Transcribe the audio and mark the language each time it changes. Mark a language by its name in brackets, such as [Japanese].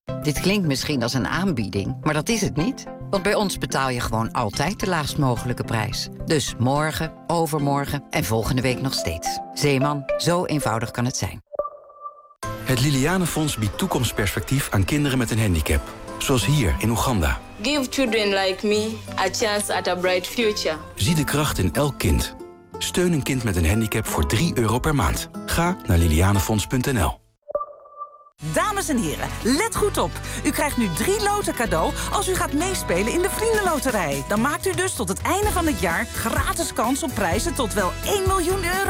[Dutch] Dit klinkt misschien als een aanbieding, maar dat is het niet. Want bij ons betaal je gewoon altijd de laagst mogelijke prijs. Dus morgen, overmorgen en volgende week nog steeds. Zeeman, zo eenvoudig kan het zijn. Het Liliane Fonds biedt toekomstperspectief aan kinderen met een handicap. Zoals hier in Oeganda. [English] Give children like me a chance at a bright future. [Dutch] Zie de kracht in elk kind. Steun een kind met een handicap voor €3 per maand. Ga naar lilianefonds.nl. Dames en heren, let goed op. U krijgt nu 3 loten cadeau als u gaat meespelen in de Vriendenloterij. Dan maakt u dus tot het einde van het jaar gratis kans op prijzen tot wel €1 miljoen.